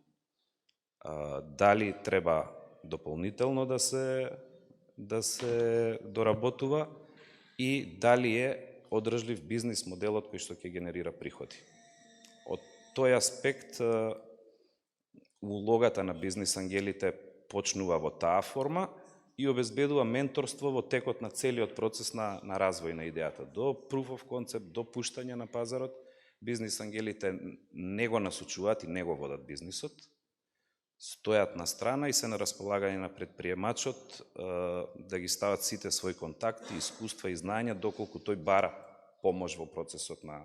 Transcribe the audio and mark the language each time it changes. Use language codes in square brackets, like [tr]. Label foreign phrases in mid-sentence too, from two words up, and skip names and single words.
[mk] дали треба дополнително да се доработува и дали е одржлив бизнис моделот кој што ќе генерира приходи. Од тој аспект улогата на бизнис ангелите почнува во таа форма и обезбедува менторство во текот на целиот процес на развој на идејата. [en] До proof of concept, [mk] до пуштање на пазарот, бизнис ангелите не го насочуваат и не го водат бизнисот, стојат на страна и се на располагање на предприемачот да ги стават сите своји контакти, искуства и знања доколку тој бара помош во процесот на...